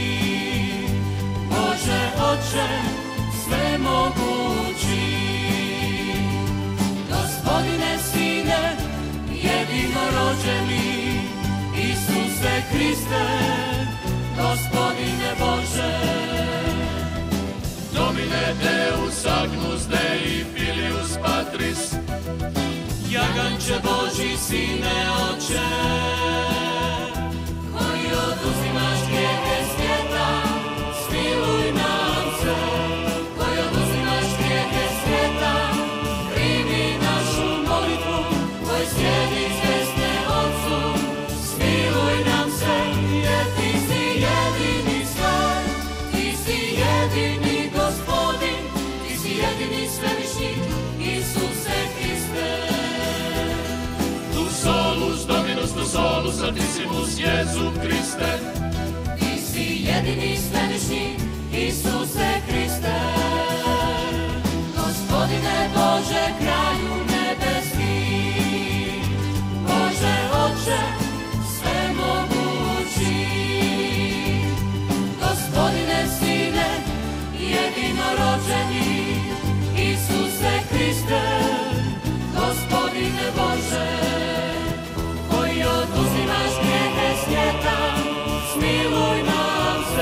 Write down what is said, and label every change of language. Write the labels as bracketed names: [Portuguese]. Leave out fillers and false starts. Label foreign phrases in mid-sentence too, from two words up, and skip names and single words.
[Croatian] Bože Oče, svemogući, Gospodine Sine, jedinorođeni, Isuse Kriste, Gospodine Bože. [Latin] Domine Deus Agnus Dei Filius Patris, [Croatian] Jaganče Boži, Sine Oče, koji oduzimaš grijehe svijeta, smiluj nam se. Koji oduzimaš grijehe svijeta, primi našu molitvu. Koji sjediš desne Otcu, smiluj nam se, jer ti si jedini sve, ti si jedini Gospodin, ti si jedini svevišnji, Isuse Kriste. [Latin] Tu solus Dominus, tu solus Altissimus, Jesu Kriste. [Croatian] Ti si jedini svevišnji, Isuse Kriste. Gospodine Bože, Kralju nebeski, Bože Oče, svemogući, Gospodine Sine, jedinorođeni, Isuse Kriste, Gospodine Bože, koji oduzimaš grijehe svijeta, smiluj nam se.